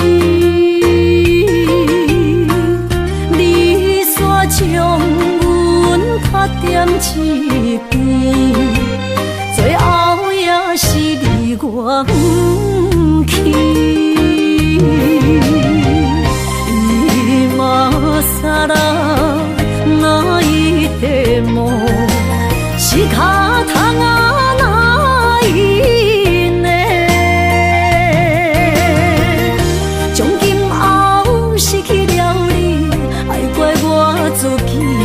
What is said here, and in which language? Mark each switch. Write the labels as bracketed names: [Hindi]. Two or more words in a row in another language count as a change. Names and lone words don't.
[Min Nan Chinese] 你煞将阮卡点一边，最后也是离我不去。 [Japanese] 今ら泣いても仕方がないね。 [Min Nan Chinese] 从今后失去了你，爱怪我自己。